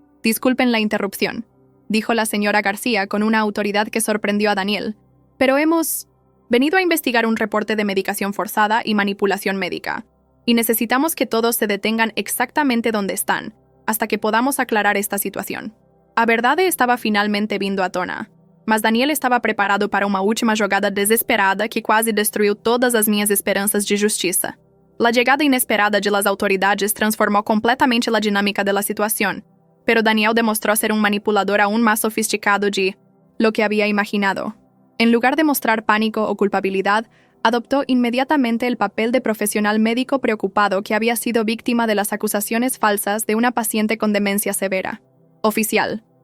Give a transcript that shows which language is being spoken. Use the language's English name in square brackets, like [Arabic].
[Spanish] Disculpen la interrupción, dijo la señora García con una autoridad que sorprendió a Daniel, pero hemos venido a investigar un reporte de medicación forzada y manipulación médica, y necesitamos que todos se detengan exactamente donde están, hasta que podamos aclarar esta situación. [Portuguese] A verdade estava finalmente vindo à tona, mas Daniel estava preparado para uma última jogada desesperada que quase destruiu todas as minhas esperanças de justiça. [Spanish] La llegada inesperada de las autoridades transformó completamente la dinámica de la situación, pero Daniel demostró ser un manipulador aún más sofisticado de lo que había imaginado. En lugar de mostrar pánico o culpabilidad, adoptó inmediatamente el papel de profesional médico preocupado que había sido víctima de las acusaciones falsas de una paciente con demencia severa. Oficial.